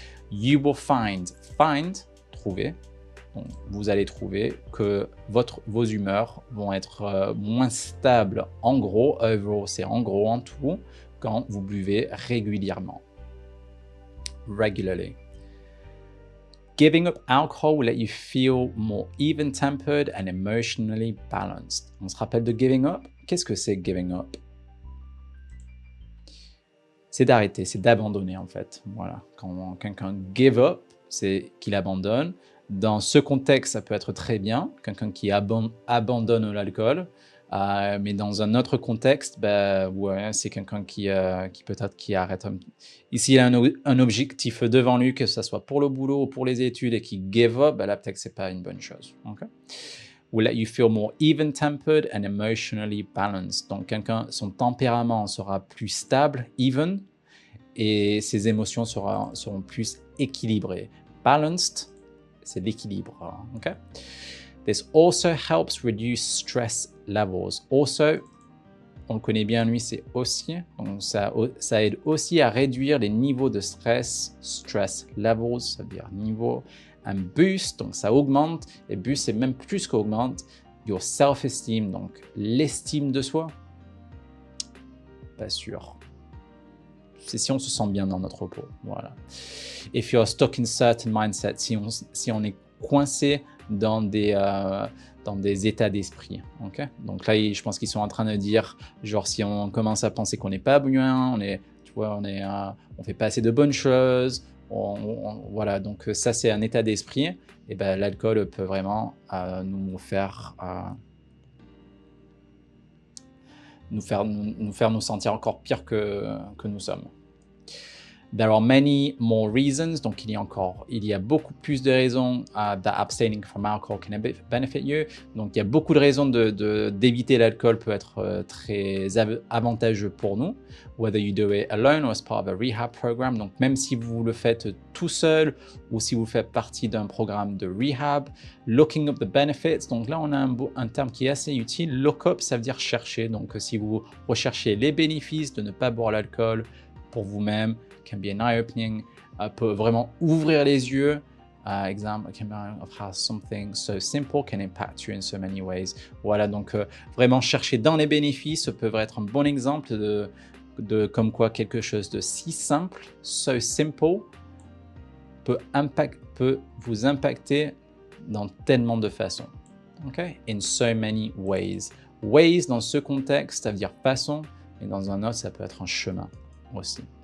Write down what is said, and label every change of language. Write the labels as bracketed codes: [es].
[en] You will find, [fr] trouver, donc vous allez trouver que vos humeurs vont être moins stables en gros, overall c'est en gros en tout, quand vous buvez régulièrement. [en] Regularly. Giving up alcohol will let you feel more even-tempered and emotionally balanced. [fr] On se rappelle de giving up? Qu'est-ce que c'est giving up? C'est d'arrêter, c'est d'abandonner en fait. Voilà. Quand quelqu'un give up, c'est qu'il abandonne. Dans ce contexte, ça peut être très bien, quelqu'un qui abandonne l'alcool. Mais dans un autre contexte, ouais, c'est quelqu'un qui peut-être qui arrête. Ici, il a un objectif devant lui, que ce soit pour le boulot ou pour les études, et qui [en] give up, [fr] là peut-être que c'est pas une bonne chose. Okay? [en] Will let you feel more even-tempered and emotionally balanced. [fr] Donc, son tempérament sera plus stable, [en] even, [fr] et ses émotions seront plus équilibrées. Balanced, c'est l'équilibre. Okay? [en] This also helps reduce stress levels. [fr] Also, on le connaît bien, lui, c'est aussi. Donc, ça aide aussi à réduire les niveaux de stress. Stress levels, ça veut dire niveau. Un boost, donc ça augmente. Et boost, c'est même plus qu'augmente. [en] Your self-esteem, [fr] donc l'estime de soi. Pas sûr. C'est si on se sent bien dans notre peau. Voilà. [en] If you're stuck in certain mindset, [fr] si on est coincé dans des états d'esprit. Okay? Donc là, je pense qu'ils sont en train de dire, genre si on commence à penser qu'on n'est pas bien, on fait pas assez de bonnes choses, voilà. Donc ça, c'est un état d'esprit. Et ben l'alcool peut vraiment nous faire nous sentir encore pire que nous sommes. [en] There are many more reasons, [fr] donc il y a beaucoup plus de raisons [en] that abstaining from alcohol can benefit you. [fr] Donc il y a beaucoup de raisons d'éviter l'alcool peut être très avantageux pour nous. [en] Whether you do it alone or as part of a rehab program, [fr] donc même si vous le faites tout seul ou si vous faites partie d'un programme de rehab. [en] Looking up the benefits, [fr] donc là on a un terme qui est assez utile. Look up, ça veut dire chercher, donc si vous recherchez les bénéfices de ne pas boire l'alcool pour vous-même, [en] can be an eye-opening, [fr] peut vraiment ouvrir les yeux. [en] Example of how something so simple can impact you in so many ways. [fr] Voilà, donc vraiment chercher dans les bénéfices peut être un bon exemple de comme quoi quelque chose de si simple, [en] so simple, [fr] peut vous impacter dans tellement de façons. Okay? [en] In so many ways. [fr] Ways dans ce contexte, ça veut dire façon, et dans un autre, ça peut être un chemin aussi.